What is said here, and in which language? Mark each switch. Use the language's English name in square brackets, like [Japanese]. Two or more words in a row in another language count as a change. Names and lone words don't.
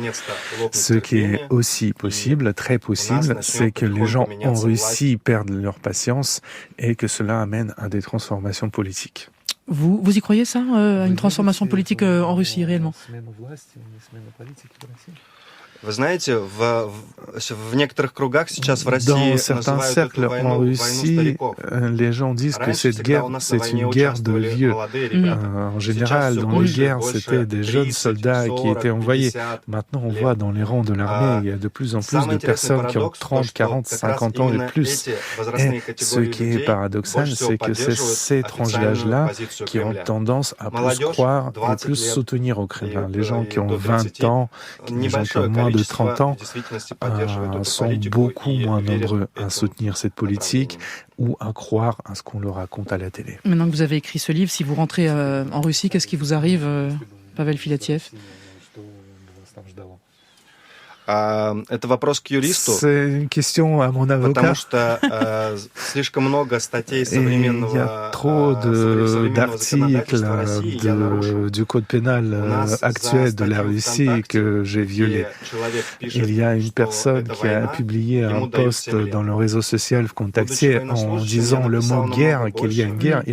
[French] Ce qui est aussi possible, très possible, c'est que les gens en Russie perdent leur patience et que cela amène à des transformations politiques. Vous y croyez ça, à une transformation politique en Russie, réellement ? [Russian] Vous знаете, в некоторых кругах сейчас в России [French] dans certains cercles en Russie, les gens disent que cette guerre, c'est une guerre de vieux. En général, dans les guerres, c'était des jeunes soldats qui étaient envoyés. Maintenant, on voit dans les rangs de l'armée, il y a de plus en plus de personnes qui ont 30, 40, 50 ans et plus. Et ce qui est paradoxal, c'est que c'est ces tranches d'âge-là qui ont tendance à plus croire et plus soutenir au Kremlin. Les gens qui ont 20 ans, les gens qui ont moins de 30 ans sont beaucoup moins nombreux à soutenir cette politique ou à croire à ce qu'on leur raconte à la télé. Maintenant que vous avez écrit ce livre, si vous rentrez en Russie, qu'est-ce qui vous arrive, Pavel Filatiev ? [Russian] Это вопрос к юристу. [French] C'est une question à mon avocat. [Russian] Потому что слишком много статей современного. [French] Il y a trop d'articles du code pénal actuel de la Russie que j'ai violé. Il y a une personne qui a publié un post dans le réseau social Vkontakte en disant le mot guerre, qu'il y a une guerre.